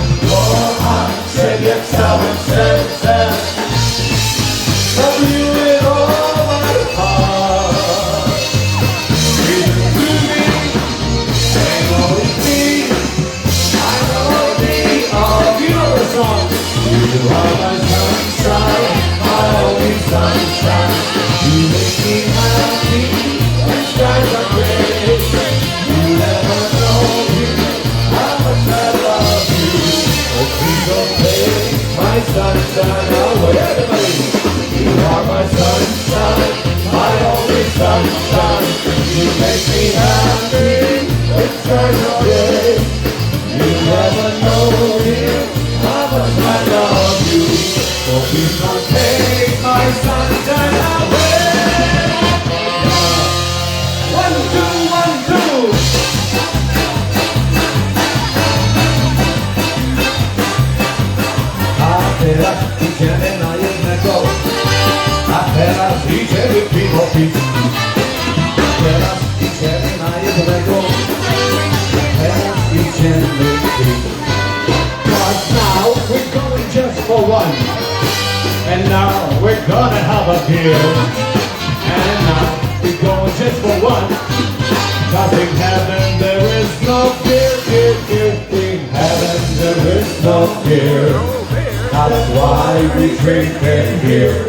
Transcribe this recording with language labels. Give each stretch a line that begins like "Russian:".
Polish: Kocham ciebie całym sercem.
English: Love you with all my heart. Breathing through me, ain't always me. I know be all your songs. You are my sunshine, my only sunshine. You make me happy when skies are gray. You never know how much I love you. Oh, please don't take my sunshine away. Everybody. You are my sunshine, my only sunshine. You make me happy when skies are gray. You never know how much I love you. So please don't take my my sunshine away. 1, 2, 1, 2.
Polish: A teraz idziemy na jednego, a teraz idziemy piwo pić. Teraz idziemy na jednego, teraz idziemy pić.
English: But now we're going just for one, and now we're gonna have a beer. And now we're going just for one, 'cause in heaven there is no fear, fear, fear. In heaven there is no fear. That's why we drink it here.